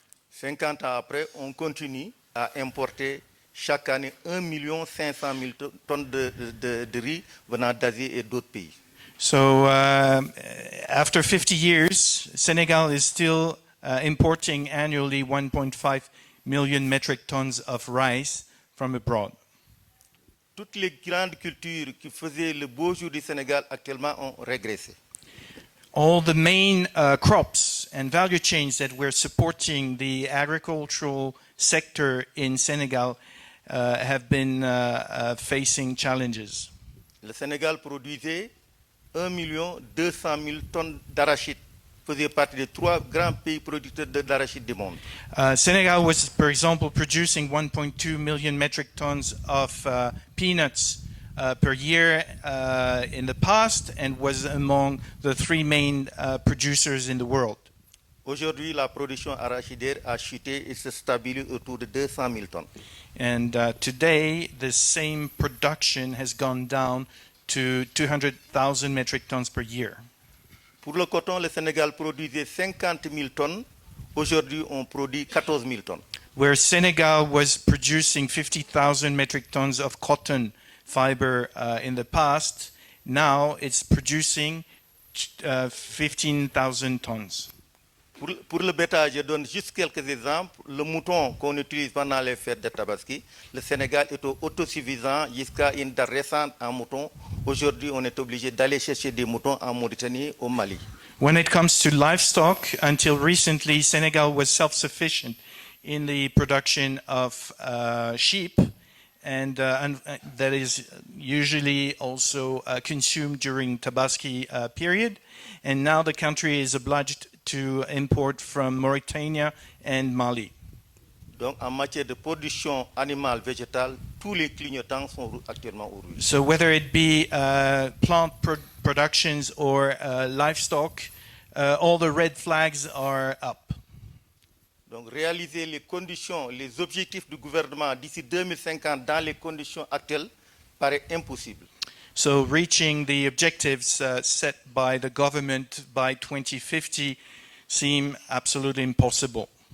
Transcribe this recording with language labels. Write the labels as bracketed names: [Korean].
[French] 50 ans après, on continue à importer chaque année 1 500 000 tonnes de riz venant d'Asie et d'autres pays. [English] So after 50 years, Senegal is still importing annually 1.5 million metric tons of rice from abroad. [French] Toutes les grandes cultures qui faisaient le beau jour du Sénégal actuellement ont régressé. [English] All the main crops and value chains that were supporting the agricultural sector in Senegal have been facing challenges. [French] Le Sénégal produisait 1 200 000 tonnes d'arachide, faisait partie des 3 grands pays producteurs d'arachide du monde. [English] Senegal was, for example, producing 1.2 million metric tons of peanuts per year in the past and was among the 3 main producers in the world. [French] Aujourd'hui, la production arachidaire a chuté et se stabilise autour de 200 000 tonnes. [English] And today, the same production has gone down to 200,000 metric tons per year. [French] Pour le coton, le Sénégal produisait 50 000 tonnes. Aujourd'hui, on produit 14 000 tonnes. [English] Where Senegal was producing 50,000 metric tons of cotton fiber in the past, now it's producing 15,000 tons. [French] Pour le bétail, je donne juste quelques exemples. Le mouton qu'on utilise pendant les fêtes de Tabaski, le Sénégal est autosuffisant jusqu'à une date récente en mouton. Aujourd'hui, on est obligé d'aller chercher des moutons en Mauritanie, au Mali. [English] When it comes to livestock, until recently, Senegal was self-sufficient in the production of sheep, and that is usually also consumed during Tabaski period. And now the country is obliged to import from Mauritania and Mali. [French] Donc, en matière de production animale, végétale, tous les clignotants sont actuellement au rouge. [English] So whether it be plant productions or livestock, all the red flags are up. [French] Donc, réaliser les conditions, les objectifs du gouvernement d'ici 2050 dans les conditions actuelles paraît impossible. [English] So reaching the objectives set by the government by 2050 seem absolutely impossible.